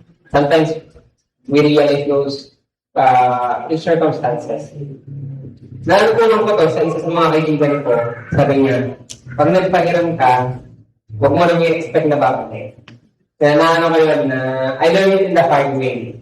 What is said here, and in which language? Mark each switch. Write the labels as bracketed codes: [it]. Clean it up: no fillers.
[en] Sometimes, we realize those circumstances. [tl] Nalukulong ko to sa isa sa mga kaibigan ko. Sabi niya, pag nagpahiram ka, huwag mo nang i-expect na babalik. Kaya naano ko yun na, [en] I learned it in the hard way.